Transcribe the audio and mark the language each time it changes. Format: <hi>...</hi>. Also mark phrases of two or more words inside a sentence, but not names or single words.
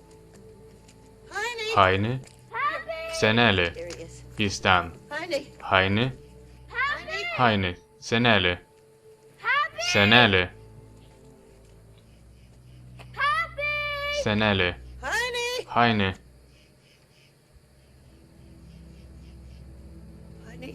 <lt>Haini. Senelė.</lt> <en>There he is.</en> <lt>Jis ten. Heine. Haini. Heine. Haini. Senelė. Senelė. Senelė. Heine. Haini. Heine.</lt>